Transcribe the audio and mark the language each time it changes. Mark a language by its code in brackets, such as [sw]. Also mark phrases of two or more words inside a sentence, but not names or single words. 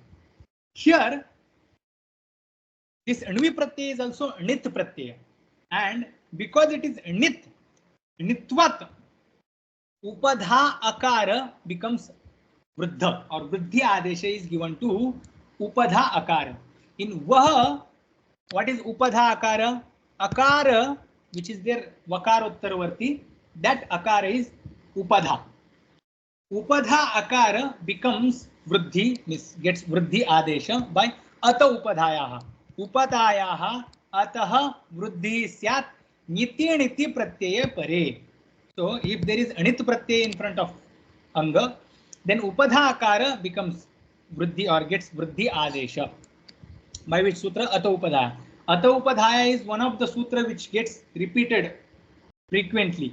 [en] Here this [sa] अण्वि प्रत्यय [en] is also [sa] ञित् प्रत्यय, [en] and because it is Nit, Nitvat, [sa] उपधा अकार [en] becomes Vruddha, or [sa] वृद्धि आदेश [en] is given to [sa] उपधा अकार. [en] In Vaha, what is [sa] उपधा अकार? [en] Akara, which is there Vakarottaravarti, that Akara is Upadha. [sa] उपधा अकार [en] becomes Vruddhi, gets [sa] वृद्धि आदेश [en] by [sa] अत उपधायाः. उपधायाः अतः वृद्धिः स्यात् ञिति णिति प्रत्यये परे. [en] So if there is [sa] अनित् प्रत्यय [en] in front of Anga, then [sa] उपधा अकार [en] becomes Vruddhi or gets [sa] वृद्धि आदेश. [en] By which sutra? [sa] अत उपधायाः. अत उपधायाः [en] is one of the sutra which gets repeated frequently.